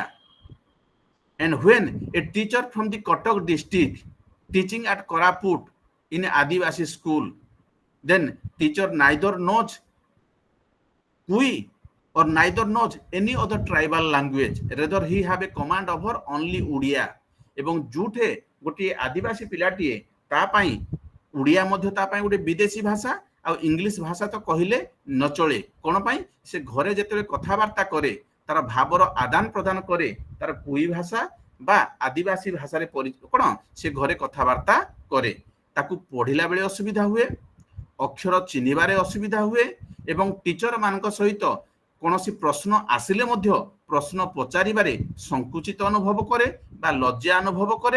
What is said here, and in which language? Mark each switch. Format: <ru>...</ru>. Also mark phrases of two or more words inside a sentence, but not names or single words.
<en>And when a teacher from the Kotak district teaching at Koraput in an Adivasi school, then teacher neither knows Kui or neither knows any other tribal language, rather he have a command over only Udiya.</en> <or>ଏବଂ ଯୋଉଠେ ଗୋଟିଏ ଆଦିବାସୀ ପିଲାଟିଏ ତା ପାଇଁ ଓଡ଼ିଆ ମଧ୍ୟ ତା ପାଇଁ ଗୋଟେ ବିଦେଶୀ ଭାଷା ଆଉ ଇଂଲିଶ ଭାଷା ତ କହିଲେ ନ ଚଳେ। କ'ଣ ପାଇଁ? ସେ ଘରେ ଯେତେବେଳେ କଥାବାର୍ତ୍ତା କରେ ତାର ଭାବର ଆଦାନ ପ୍ରଦାନ କରେ ତାର କୁଇ ଭାଷା ବା ଆଦିବାସୀ ଭାଷାରେ କ'ଣ ସେ ଘରେ କଥାବାର୍ତ୍ତା କରେ, ତାକୁ ପଢିଲା ବେଳେ ଅସୁବିଧା ହୁଏ, ଅକ୍ଷର ଚିହ୍ନିବାରେ ଅସୁବିଧା ହୁଏ ଏବଂ ଟିଚର ମାନଙ୍କ ସହିତ କୌଣସି ପ୍ରଶ୍ନ ଆସିଲେ ମଧ୍ୟ ପ୍ରଶ୍ନ ପଚାରିବାରେ ସଂକୁଚିତ ଅନୁଭବ କରେ ବା ଲଜ୍ଜା ଅନୁଭବ କରେ।</or>